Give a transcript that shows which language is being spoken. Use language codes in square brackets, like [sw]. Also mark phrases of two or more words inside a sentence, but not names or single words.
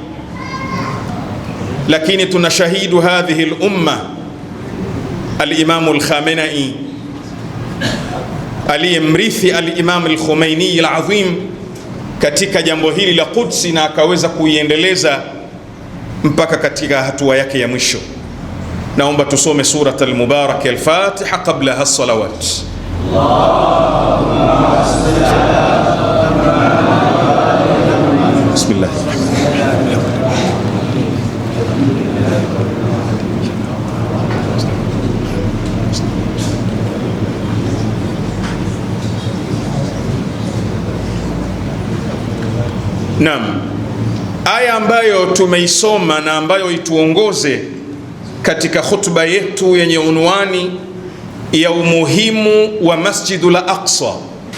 [sw] Lakini tunashahidu [ar] هذه الأمة [sw] al-Imam al-Khamenei aliyemrithi al-Imam al-Khomeini al-Azim katika jambo hili la Qudsi, na akaweza kuiendeleza mpaka katika hatua yake ya mwisho. Naomba tusome [ar] سورة المبارك [sw] al-Fatiha [ar] قبل الصلوات. [sw] Bismillah. Naam, aya ambayo tumeisoma na ambayo ituongoze katika khutba yetu yenye unwani ya umuhimu wa Masjidul Aqsa.